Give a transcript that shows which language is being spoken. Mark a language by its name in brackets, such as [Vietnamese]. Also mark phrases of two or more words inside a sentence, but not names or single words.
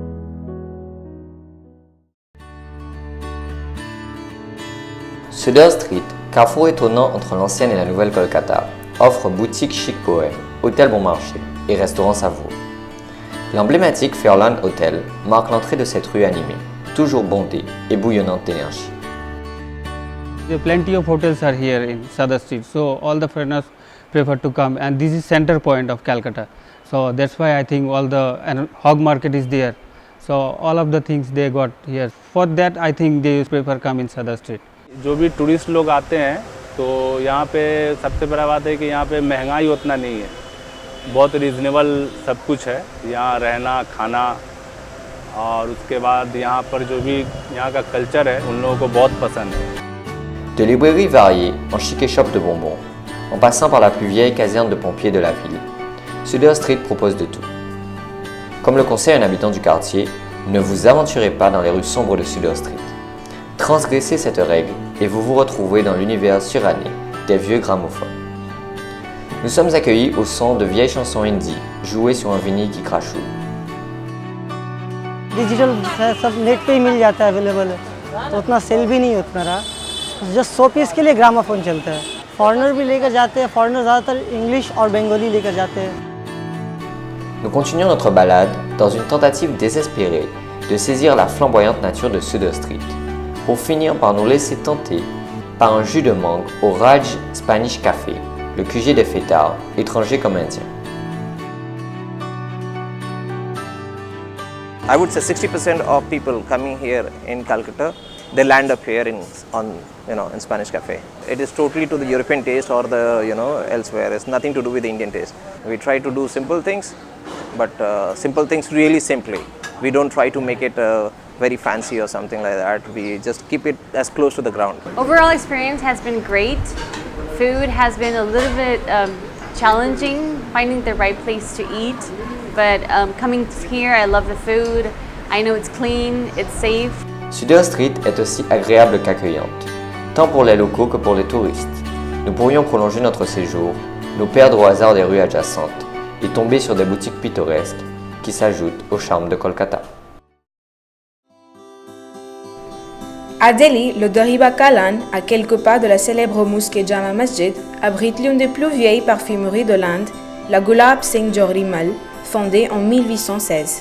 [French] Sulder Street, carrefour étonnant entre l'ancienne et la nouvelle Kolkata, offre boutiques chic bohème, hôtels bon marché et restaurants savoureux. L'emblématique Fairland Hotel marque l'entrée de cette rue animée, toujours bondée et bouillonnante d'énergie. [English] There are plenty of hotels are here in Sulder Street, so all the foreigners prefer to come, and this is center point of Calcutta. So that's why I think and hog market is there. So all of the things they got here. For that I think they prefer come in Sulder Street. [Hindi] जो भी टूरिस्ट लोग आते हैं तो यहाँ पे सबसे बड़ा बात है कि यहाँ पे महंगाई उतना नहीं है, बहुत रीज़नेबल सब कुछ है, यहाँ रहना खाना, और उसके बाद यहाँ पर जो भी यहाँ का कल्चर है उन लोगों को बहुत पसंद है. [French] De librairies variées en chic échoppe de bonbons, en passant par la plus vieille caserne de pompiers de la ville, Sulder Street propose de tout. Comme le conseille un habitant du quartier, ne vous aventurez pas dans les rues sombres de Sulder Street. Transgressez cette règle et vous vous retrouvez dans l'univers suranné des vieux gramophones. Nous sommes accueillis au son de vieilles chansons hindi jouées sur un vinyle qui crachouille. [Hindi] डिजिटल सब नेट पे ही मिल जाता है, अवेलेबल है, तो उतना सेल भी नहीं उतना रहा. जस्ट 100 पीस के लिए ग्रामाफोन चलता है. फॉरेनर भी लेकर जाते हैं, फॉरेनर ज़्यादातर इंग्लिश और बंगाली लेकर जाते हैं. [French] Nous continuons notre balade dans une tentative désespérée de saisir la flamboyante nature de Sulder Street, pour finir par nous laisser tenter par un jus de mangue au Raj Spanish Café, le QG des fêtards, étrangers comme indiens. [English] I would say 60% of people coming here in Calcutta, they land up here in Spanish Cafe. It is totally to the European taste or the elsewhere. It's nothing to do with the Indian taste. We try to do simple things, but simple things really simply. We don't try to make it very fancy or something like that. We just keep it as close to the ground. Overall experience has been great. Food has been a little bit challenging, finding the right place to eat. But coming here, I love the food. I know it's clean, it's safe. [French] Sulder Street est aussi agréable qu'accueillante, tant pour les locaux que pour les touristes. Nous pourrions prolonger notre séjour, nous perdre au hasard des rues adjacentes et tomber sur des boutiques pittoresques qui s'ajoutent au charme de Kolkata. À Delhi, le Daribakalan, à quelques pas de la célèbre mosquée Jama Masjid, abrite l'une des plus vieilles parfumeries de l'Inde, la Gulab Singh Jorimal, fondée en 1816.